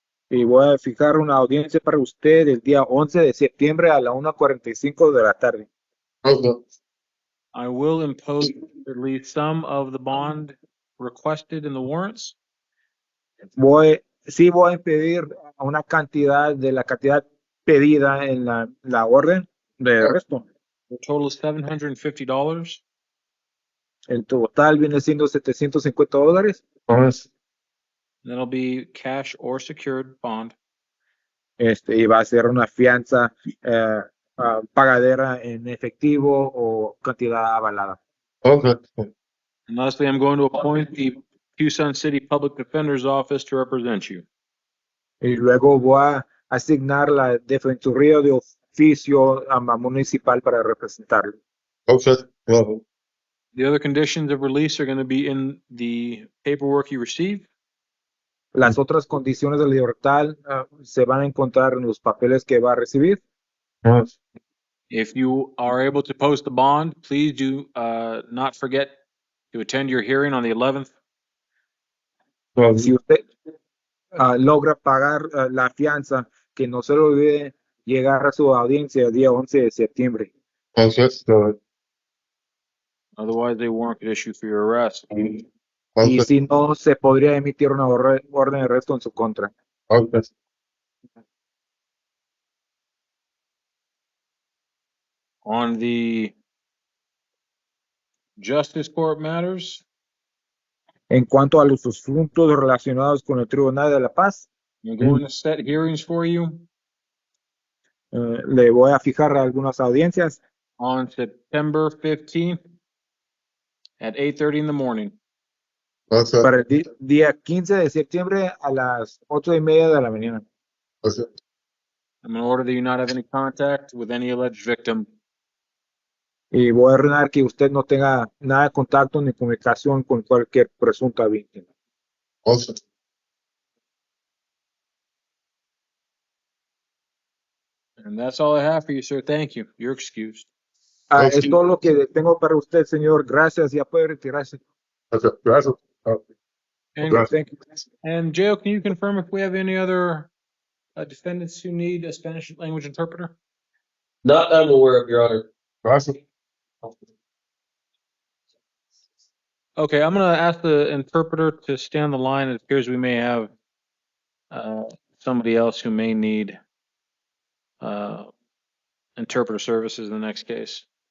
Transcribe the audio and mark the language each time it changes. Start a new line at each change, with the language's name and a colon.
Spanish: Y voy a fijar una audiencia para usted el día 11 de septiembre a la 1:45 de la tarde.
English: I will impose at least some of the bond requested in the warrants.
Spanish: Sí voy a impedir una cantidad de la cantidad pedida en la orden de arresto.
English: The total is $750.
Spanish: El total viene siendo $750.
English: That'll be cash or secured bond.
Spanish: Y va a ser una fianza pagadera en efectivo o cantidad avalada.
English: And lastly, I'm going to appoint the Tucson City Public Defender's Office to represent you.
Spanish: Y luego voy a asignar la defensoría de oficio municipal para representarlo.
English: The other conditions of release are going to be in the paperwork you receive.
Spanish: Las otras condiciones de libertad se van a encontrar en los papeles que va a recibir.
English: If you are able to post the bond, please do not forget to attend your hearing on the 11th.
Spanish: Si usted logra pagar la fianza, que no se le olvide llegar a su audiencia el día 11 de septiembre.
English: Otherwise, a warrant could issue for your arrest.
Spanish: Y si no, se podría emitir una orden de arresto en su contra.
English: On the Justice Court matters,
Spanish: En cuanto a los asuntos relacionados con el Tribunal de la Paz,
English: I'm going to set hearings for you
Spanish: le voy a fijar algunas audiencias
English: on September 15th at 8:30 in the morning.
Spanish: para el día 15 de septiembre a las 8:30 de la mañana.
English: I'm going to order that you not have any contact with any alleged victim.
Spanish: Y voy a ordenar que usted no tenga nada de contacto ni comunicación con cualquier presunta víctima.
English: And that's all I have for you, sir. Thank you. You're excused.
Spanish: Es todo lo que tengo para usted, señor. Gracias. Ya puede retirarse.
English: And, Thank you. and Jail, can you confirm if we have any other defendants who need a Spanish language interpreter? Not that I'm aware of, Your Honor. Okay, I'm going to ask the interpreter to stay on the line. It appears we may have somebody else who may need interpreter services in the next case.